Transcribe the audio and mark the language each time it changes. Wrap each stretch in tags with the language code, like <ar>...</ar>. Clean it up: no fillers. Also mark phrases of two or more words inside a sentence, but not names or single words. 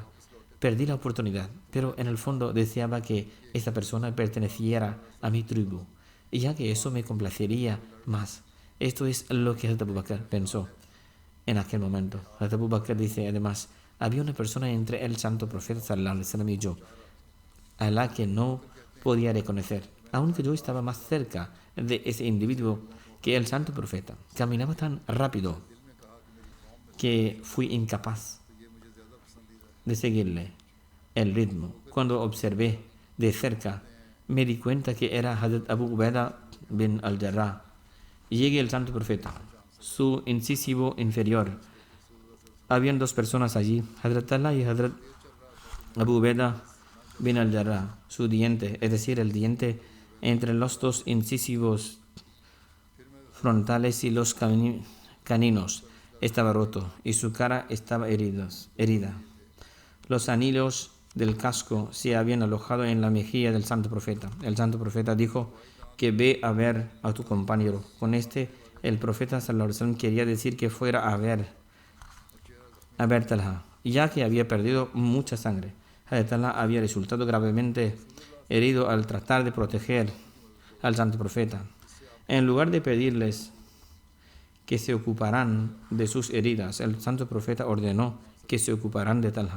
<es>Perdí la oportunidad, pero en el fondo deseaba que esa persona perteneciera a mi tribu, ya que eso me complacería más. Esto es lo que Hazrat Abu Bakr pensó en aquel momento. Hazrat Abu Bakr dice además: había una persona entre el santo profeta</es> <ar>صلى الله عليه وسلم</ar> <es>y yo, a la que no podía reconocer, aunque yo estaba más cerca de ese individuo que el santo profeta. Caminaba tan rápido que fui incapaz de seguirle el ritmo. Cuando observé de cerca, me di cuenta que era Hazrat Abu Ubaidah bin al-Jarrah. Llegué el santo profeta, su incisivo inferior. Habían 2 personas allí, Hazrat Allah y Hazrat Abu Ubaidah bin al-Jarrah. Su diente, es decir, el diente entre los 2 incisivos frontales y los caninos, estaba roto y su cara estaba herida. Los anillos del casco se habían alojado en la mejilla del santo profeta. El santo profeta dijo que ve a ver a tu compañero. Con el profeta</es> <ar>صلى الله عليه وسلم</ar> <es>quería decir que fuera a ver Talha. ya que había perdido mucha sangre. Hazrat Allah había resultado gravemente herido al tratar de proteger al santo profeta. En lugar de pedirles que se ocuparán de sus heridas, el santo profeta ordenó que se ocuparán de Talha.</es>